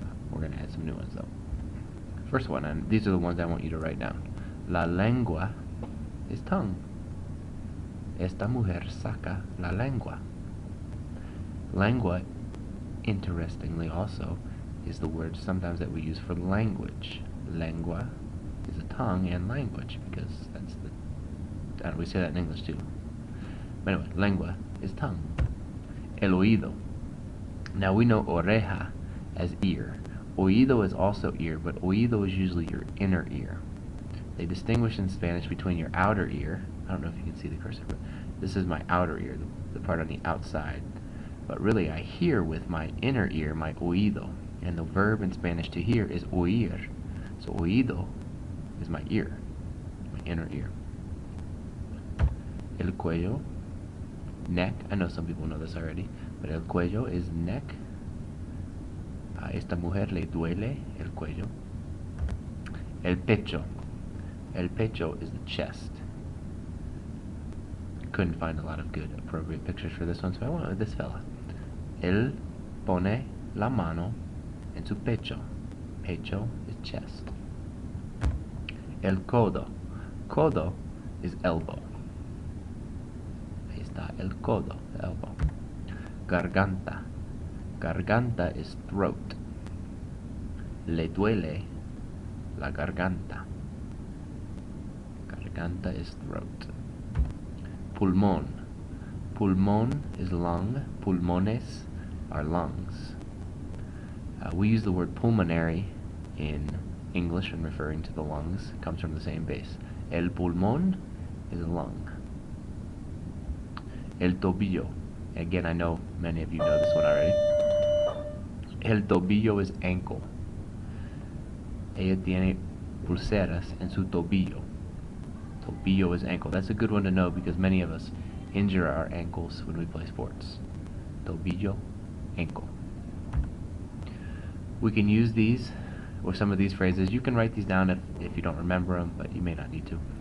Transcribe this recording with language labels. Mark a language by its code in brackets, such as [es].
[en] We're going to add some new ones though. First one, and these are the ones I want you to write down. La lengua is tongue. [es] Esta mujer saca la lengua. [en] Lengua, interestingly also, is the word sometimes that we use for language. Lengua is a tongue and language, because that's the, we say that in English too. But anyway, lengua is tongue. El oído. Now we know oreja as ear. Oído is also ear, but oído is usually your inner ear. They distinguish in Spanish between your outer ear. I don't know if you can see the cursor, but this is my outer ear, the part on the outside. But really, I hear with my inner ear, my oído. And the verb in Spanish to hear is oír. So oído is my ear, my inner ear. El cuello, neck. I know some people know this already, but el cuello is neck. [es] A esta mujer le duele el cuello. [en] El pecho. El pecho is the chest. Couldn't find a lot of good appropriate pictures for this one, so I went with this fella. [es] Él pone la mano en su pecho. [en] Pecho is chest. El codo. Codo is elbow. [es] Ahí está el codo, [en] elbow. Garganta. Garganta is throat. [es] Le duele la garganta. [en] Garganta is throat. Pulmón. Pulmón is lung. Pulmones are lungs. We use the word pulmonary in English when referring to the lungs. It comes from the same base. El pulmón is a lung. El tobillo. Again, I know many of you know this one already. El tobillo is ankle. [es] Ella tiene pulseras en su tobillo. [en] Tobillo is ankle. That's a good one to know because many of us injure our ankles when we play sports. Tobillo, ankle. We can use these or some of these phrases. You can write these down if you don't remember them, but you may not need to.